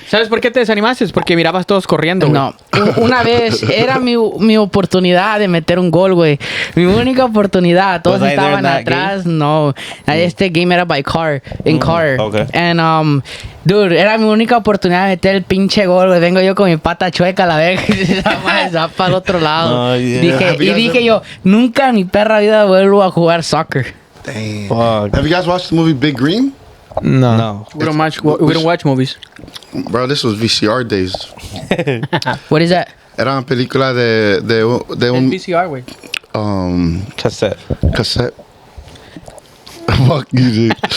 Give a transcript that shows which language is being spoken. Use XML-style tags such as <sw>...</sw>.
<es>¿Sabes por qué te desanimaste? Porque mirabas todos corriendo, güey. no, una vez era mi oportunidad de meter un gol, güey. Mi única oportunidad. Todos</es> <en>Was I there in</en> <es>estaban</es> <en>that</en> <es>atrás. No, este game era</es> <en>by car, in car. Okay. And dude,</en> <es>era mi única oportunidad de meter el pinche gol, güey. Vengo yo con mi pata chueca, la verga, y se va para el otro lado.</es> <en>Oh, yeah.</en> <es>Dije yo, nunca en mi perra vida vuelvo a jugar soccer.</es> <en>Damn. Fuck. Have you guys watched the movie Big Green? No. No. We don't watch movies. Bro, this was VCR days. What is that?</en> <es>Era una película de Es un VCR, güey. Cassette.</es> <en>cassette. Fuck you, dude.</en>